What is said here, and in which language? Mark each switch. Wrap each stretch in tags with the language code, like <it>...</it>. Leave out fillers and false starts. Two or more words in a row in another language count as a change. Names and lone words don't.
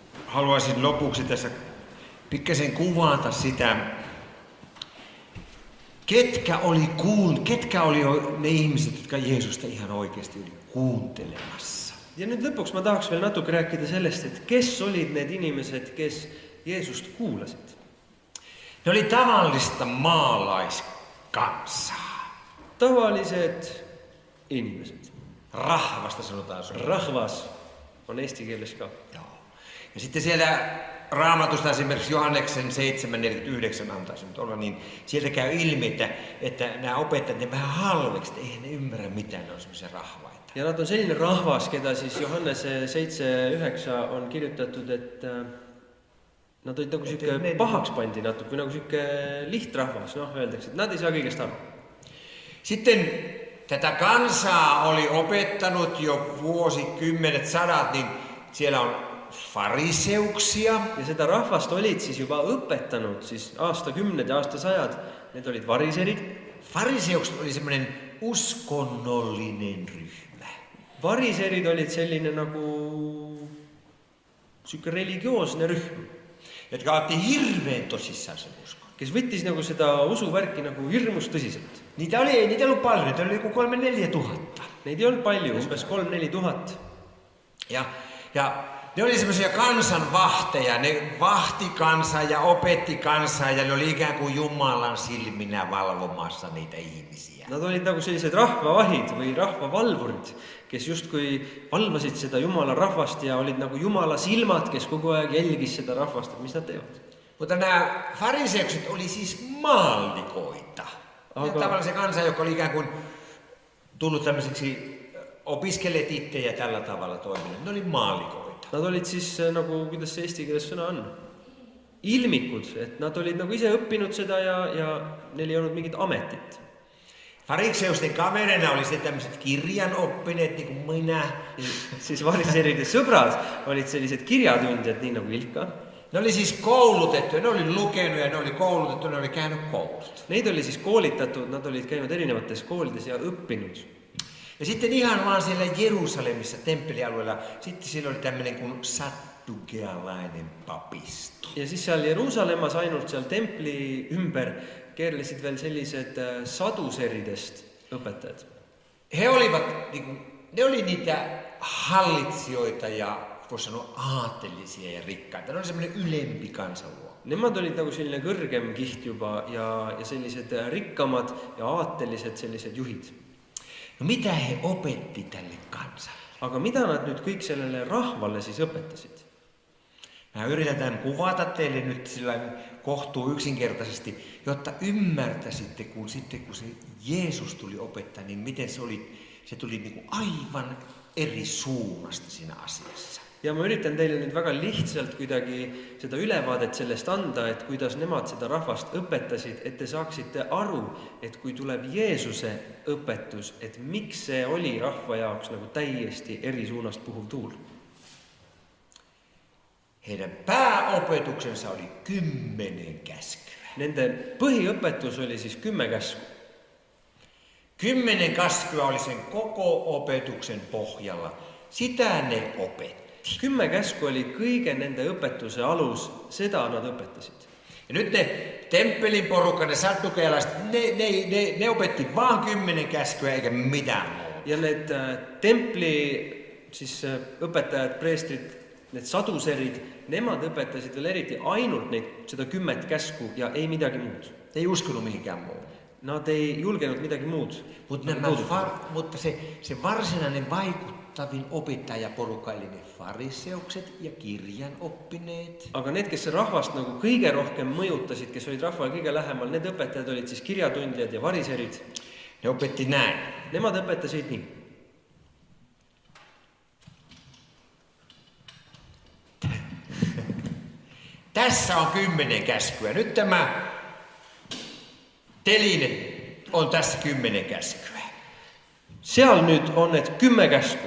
<fi>haluaisin lopuksi tässä pikkasen kuvata sitä, ketkä oli ne ihmiset, jotka Jeesusta ihan oikeasti oli kuuntelemassa.</fi> <et>Ja nyt lõpuks ma tahaks veel natuke rääkida sellest, et kes olid need inimesed, kes Jeesust kuulasid.</et> <fi>Ne oli tavallista maalaiskansaa.</fi> <et>Tavalised inimesed.</et> <fi>Rahvasta sanotaan sun.</fi> <et>Rahvas on eesti keeles ka.</et> <fi>Joo. Ja sitten siellä Raamatusta esimerkiksi Johanneksen 7.49 antaisi nyt olla, niin sieltä käy ilmi, että nämä opettajat ne vähän halveksi, että eihän ne ymmärrä mitään, ne on semmoisia rahvaita.</fi> <et>Ja nad on selline rahvas, keda siis Johannese 7.9 on kirjutatud, et nad olid nagu siuke pahaks pandi natuke, nagu siuke lihtrahvas, öeldakse, että nad ei saa kõigest aru.</et> <fi>Sitten tätä kansaa oli opettanut jo vuosikymmenet, sadat, niin siellä on fariseuksia.</fi> <et>Ja seda rahvast olid siis juba õpetanud siis aastakümned ja aastasajad. Need olid variserid.</et> <fi>Fariseukset oli semmoinen uskonnollinen ryhmä.</fi> <et>Variserid olid selline nagu siuke religioosne rühm.</et> <fi>Jotka otti hirveän tosissaan sen uskon.</fi> <et>Kes võttis nagu seda usuvärki nagu hirmus tõsiselt.</et> <fi>Niitä ei ollut paljon, niitä oli joku 3-4 tuhatta.</fi> <et>Neid ei ollut palju, umbes 3-4 tuhat.</et> <fi>Ja ne oli semmoisia kansanvahteja, ne vahti kansaa ja opetti kansaa ja ne oli ikään kuin Jumalan silminä valvomassa niitä ihmisiä.</fi> <et>Nad olid nagu sellised rahvavahid või rahvavalvurid, kes justkui valvasid seda Jumala rahvast ja olid nagu Jumala silmad, kes kogu aeg jälgis seda rahvast, et mis nad teevad.</et> <fi>Mutta nämä fariseukset oli siis maallikoita. Tavallisen kansan, joka oli ikään kuin tullut tämmöiseksi opiskeleet itse ja tällä tavalla toimineet. Ne oli maallikoita.</fi> <et>Nad olid siis nagu, kuidas see eesti keeles sõna on, ilmikud, et nad olid nagu ise õppinud seda ja neil ei olnud mingit ametit.</et> <fi>Fariseusten kaverina oli sitten tämmöiset kirjanoppineet, niin kuin minä.</fi> <et>Siis variseride sõbrad olid sellised kirjatundjad, niin nagu Ilka.</et> <fi>Ne oli siis koulutettu, ne oli lukenut ja ne oli koulutettu, ne oli käynyt koulut.</fi> <et>Neid oli siis koolitatud, nad olid käynud erinevates koolides ja õppinud.</et> <fi>Ja sitten ihan vaan siellä Jerusalemissa, temppelialueella, sitten siellä oli tämmöinen kuin saddukealainen papisto.</fi> <et>Ja siis seal Jeruusalemmas ainult seal templi ümber keerlesid veel sellised saduseridest õpetajad.</et> <fi>Ne oli niitä hallitsijoita ja voisi sanoa aatellisia ja rikkaita. Ne oli semmoinen ylempi kansanluokka.</fi> <et>Nemad olid nagu selline kõrgem kiht juba ja sellised rikkamad ja aatelised sellised juhid.</et> <fi>No mitä he opetti tälle kansalle?</fi> <et>Aga mida nad nüüd kõik sellele rahvalle siis õpetasid?</et> <fi>Mä yritän kuvata teille nyt sillä kohtuu yksinkertaisesti, jotta ymmärtäisitte, kun se Jeesus tuli opettaa, niin miten se tuli niin kuin aivan eri suunnasta siinä asiassa.</fi> <et>Ja ma üritan teile nüüd väga lihtsalt kuidagi seda ülevaadet sellest anda, et kuidas nemad seda rahvast õpetasid, et te saaksite aru, et kui tuleb Jeesuse õpetus, et miks see oli rahva jaoks nagu täiesti eri suunast puhuv tuul.</et> <fi>Heidän pääopetuksensa oli 10 käskyä.</fi> <et>Nende põhiõpetus oli siis 10 käsku.</et> <fi>10 käskyä oli sen koko opetuksen pohjalla. Sitä ne opetti.</fi> <et>10 käsku oli kõige nende õpetuse alus, seda nad õpetasid.</et> <fi>Ja nyt ne temppelin porukka, ne saddukealaiset, ne opetti vaan 10 käskyä eikä mitään muuta.</fi> <et>Ja need templi siis õpetajad, preestrid, need saduserid, nemad õpetasid veel eriti ainult seda 10 käsku ja ei midagi muud.</et> <fi>Ei uskonut mihinkään muuta.</fi> <et>Nad ei julgenud midagi muud.</et> <fi>Mutta se varsinainen vaikuttavin opettajaporukka, eli ne fariseukset ja kirjanoppineet.</fi> <et>Aga need, kes rahvast nagu kõige rohkem mõjutasid, kes olid rahvale kõige lähemal, need õpetajad olid siis kirjatundjad ja variserid.</et> <fi>Ne opetti näin.</fi> <et>Nemad õpetasid nii.</et> <fi>Tässä on 10 käskyä. Nyt tämä teline on tässä 10 käskyä.</fi> <et>Seal nüüd on need 10 käsku.</et>